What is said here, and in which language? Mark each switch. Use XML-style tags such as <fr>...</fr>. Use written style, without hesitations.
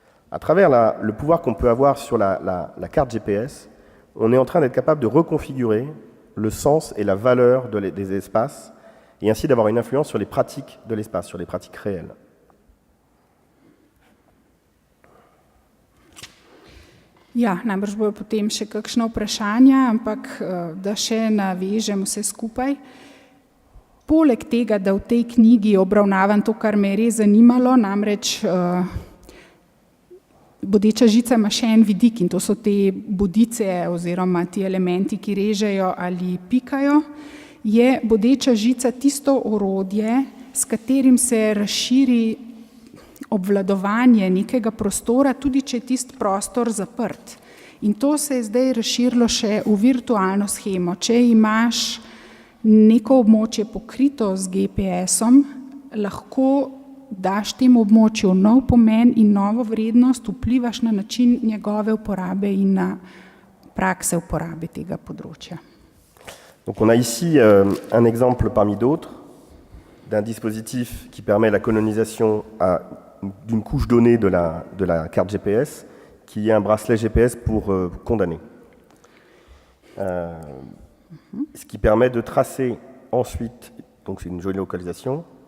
<fr>À travers le pouvoir qu'on peut avoir sur la carte GPS, on est en train d'être capable de reconfigurer le sens et la valeur des espaces, et ainsi d'avoir une influence sur les pratiques de l'espace, sur les pratiques réelles.</fr> <sl>Ja, najbrž bojo potem še kakšno vprašanje, ampak da še navežem vse skupaj. Poleg tega, da v tej knjigi obravnavam to, kar me je res zanimalo, namreč bodeča žica ima še en vidik in to so te bodice oziroma ti elementi, ki režejo ali pikajo, je bodeča žica tisto orodje, s katerim se razširi obvladovanje nekega prostora, tudi če je tisti prostor zaprt. In to se je zdaj razširilo še v virtualno shemo. Če imaš neko območje pokrito z GPS-om, lahko daš temu območju nov pomen in novo vrednost, vplivaš na način njegove uporabe in na prakse uporabe tega področja.</sl> <fr>Donc on a ici un exemple parmi d'autres d'un dispositif qui permet la colonisation d'une couche donnée de la carte GPS, qui est un bracelet GPS pour condamner. Ce qui permet de tracer ensuite, donc c'est une géolocalisation.</fr>